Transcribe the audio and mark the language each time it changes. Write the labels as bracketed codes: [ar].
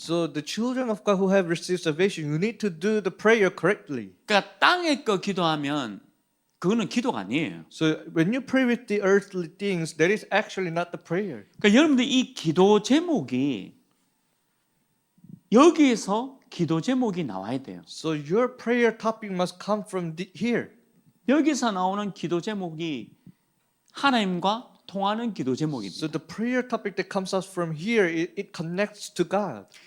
[en] So the children of God who have received salvation, you need to do the prayer correctly. [ko] 그러니까 땅의 거 기도하면 그거는 기도가 아니에요. [en] So when you pray with the earthly things, that is actually not the prayer. [ko] 그러니까 여러분들 이 기도 제목이 여기에서 기도 제목이 나와야 돼요. [en] So your prayer topic must come from here. [ko] 여기서 나오는 기도 제목이 하나님과 통하는 기도 제목입니다. [en] So the prayer topic that comes out from here, it connects to God.